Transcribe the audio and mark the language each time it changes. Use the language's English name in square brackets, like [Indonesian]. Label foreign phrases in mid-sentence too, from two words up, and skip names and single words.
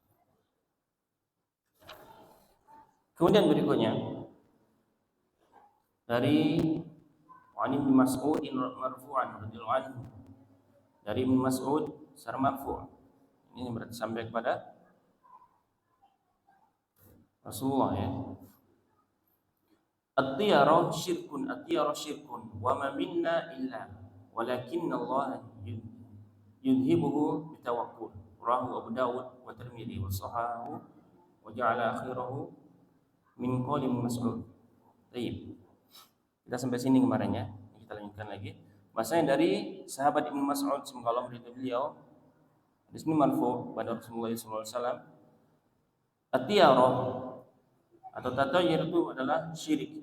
[Indonesian] Kemudian berikutnya, dari Ibnu Mas'ud [Arabic] مرفوعا رضي الله عنه, [Indonesian] dari Ibnu Mas'ud secara marfu'. Ini berarti sampai kepada Rasulullah ya. [Arabic] الطيرة شرك الطيرة شرك, وما منا إلا ولكن الله يذهبه بالتوكل. رواه أبو داود والترمذي وصححه وجعل آخره من قول مسعود. [Indonesian] Baik. Kita sampai sini kemarin ya. Kita lanjutkan lagi. Bahasanya dari sahabat Ibnu Mas'ud, semoga Allah meridhai beliau. Di sini marfu pada Rasulullah SAW. At-tiyarah atau tatayyur itu adalah syirik.